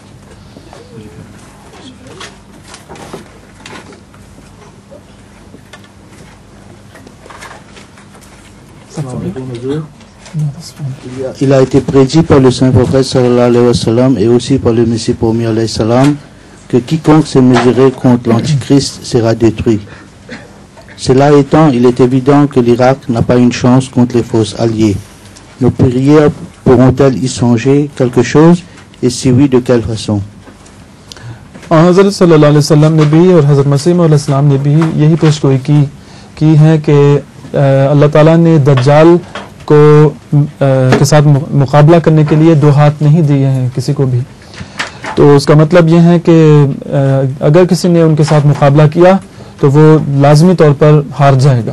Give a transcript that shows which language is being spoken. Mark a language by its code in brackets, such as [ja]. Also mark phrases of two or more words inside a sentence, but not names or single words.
[fr] Il a été prédit par le Saint-Prophète [ar] صلى الله عليه وسلم [fr] et aussi par le Messie promis [ar] عليه السلام [fr] que quiconque se mesurerait contre l'Antichrist sera détruit. Cela étant, il est évident que l'Irak n'a pas une chance contre les forces alliées. Nos prières pourront-elles y changer quelque chose et si oui, de quelle façon? [ur] حضرت [ar] صلى الله عليه وسلم [ur] نے بھی اور حضرت مسیح مولا اسلام نے بھی یہی پیشگوئی کی ہے کہ اللہ تعالیٰ نے دجال کے ساتھ مقابلہ کرنے کے لیے 2 ہاتھ نہیں دیے ہیں کسی کو بھی. تو اس کا مطلب یہ ہے کہ اگر کسی نے ان کے ساتھ مقابلہ کیا تو وہ لازمی طور پر ہار جائے گا.